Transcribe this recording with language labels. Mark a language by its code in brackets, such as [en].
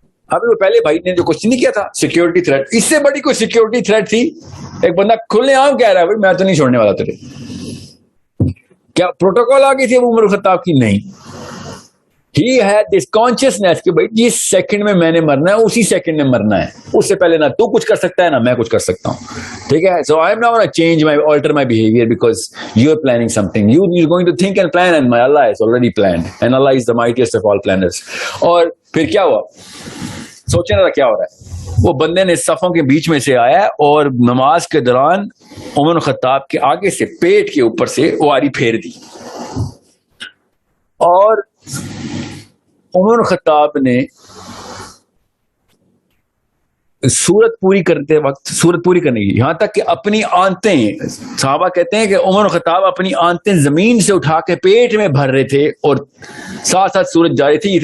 [ur] ابھی وہ پہلے بھائی نے جو کچھ نہیں کیا تھا سیکورٹی تھریٹ, اس سے بڑی کوئی سیکورٹی تھریٹ تھی. ایک بندہ کھلے عام کہہ رہا ہے بھائی میں تو نہیں چھوڑنے والا تیرے. کیا پروٹوکول آ گئی تھی ابو عمر خطاب کی؟ نہیں. [en] He had this consciousness [ur] کہ بھائی جس سیکنڈ میں نے مرنا ہے اسی سیکنڈ میں مرنا ہے, اس سے پہلے نہ تو کچھ کر سکتا ہے نہ میں کچھ کر سکتا ہوں. ٹھیک ہے, [en] so I am not going to change my alter my behavior because you are planning something. You're going to think and plan, and my Allah is already planned, and Allah is the mightiest of all planners. [ur] اور پھر کیا ہوا, سوچنے کا کیا ہو رہا ہے. وہ بندے نے صفوں کے بیچ میں سے آیا اور نماز کے دوران عمر خطاب کے آگے سے پیٹ کے اوپر سے واری پھیر دی, اور عمر خطاب نے سورت پوری کرتے وقت سورت پوری کرنے کی, یہاں تک کہ اپنی آنتیں, صحابہ کہتے ہیں کہ عمر خطاب اپنی آنتیں زمین سے اٹھا کے پیٹ میں بھر رہے تھے اور ساتھ ساتھ سورت جاری تھی.